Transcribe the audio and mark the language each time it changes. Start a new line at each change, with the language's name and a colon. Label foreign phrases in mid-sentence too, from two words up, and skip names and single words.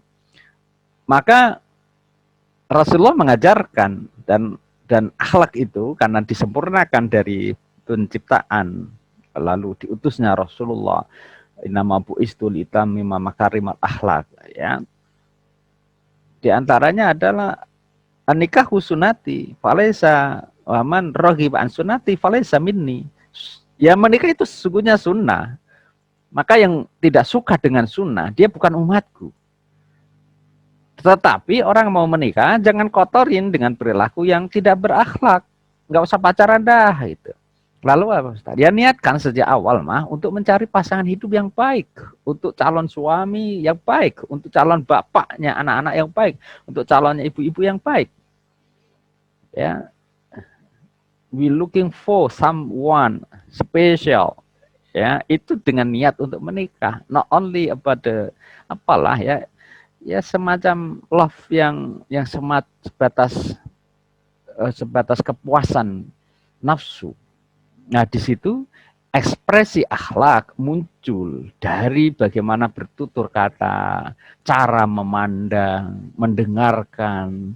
Indonesian: Maka Rasulullah mengajarkan dan akhlak itu karena disempurnakan dari penciptaan lalu diutusnya Rasulullah,
Arabic: innama bu'istu liutammima makarimal akhlak
Indonesian: ya. Di antaranya adalah
Arabic: nikah sunati, falaisa waman roghib an sunati falaisa minni.
Indonesian: Ya menikah itu sesungguhnya sunnah. Maka yang tidak suka dengan sunnah, dia bukan umatku. Tetapi orang mau menikah, jangan kotorin dengan perilaku yang tidak berakhlak. Nggak usah pacaran dah. Gitu. Lalu apa Ustaz? Ya niatkan sejak awal mah untuk mencari pasangan hidup yang baik. Untuk calon suami yang baik. Untuk calon bapaknya anak-anak yang baik. Untuk calonnya ibu-ibu yang baik. Ya,
English: we looking for someone special
Indonesian: ya, itu dengan niat untuk menikah,
English: not only about the
Indonesian: apalah ya, ya semacam love yang sebatas kepuasan nafsu. Nah di situ ekspresi akhlak muncul dari bagaimana bertutur kata, cara memandang, mendengarkan.